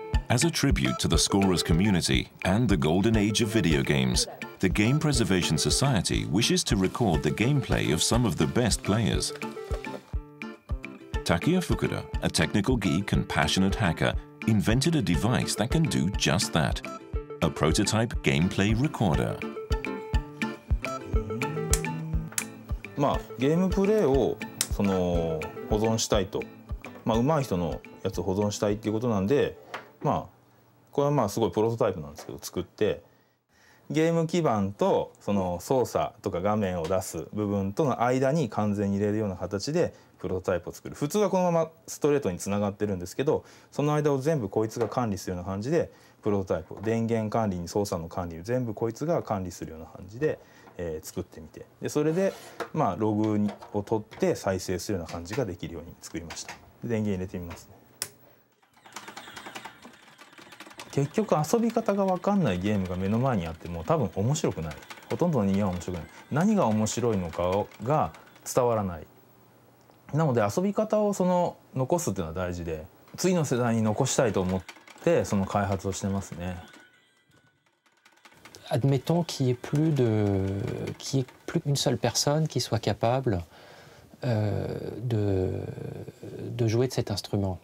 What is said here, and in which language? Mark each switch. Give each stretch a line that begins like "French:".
English: As a tribute to the Scorers community and the golden age of video games, the Game Preservation Society wishes to record the gameplay of some of the best players. Takuya Fukuda, a technical geek and passionate hacker, invented a device that can do just that, a prototype gameplay recorder.
Japanese: ゲームプレイを保存したいと、上手い人のやつを保存したいっていうことなんで、これはすごいプロトタイプなんですけど作って、ゲーム基板と操作とか画面を出す部分との間に完全に入れるような形でプロトタイプを作る。普通はこのままストレートにつながってるんですけど、その間を全部こいつが管理するような感じでプロトタイプを、電源管理に操作の管理を全部こいつが管理するような感じで、作ってみて、でそれでログを取って再生するような感じができるように作りました。電源入れてみますね。結局遊び方が分かんないゲームが目の前にあっても多分面白くない。ほとんどの人間は面白くない。何が面白いのかが伝わらない。なので遊び方を残すっていうのは大事で、次の世代に残したいと思ってその開発をしてますね。
French: Admettons qu'il n'y ait plus qu'une seule personne qui soit capable de jouer de cet instrument.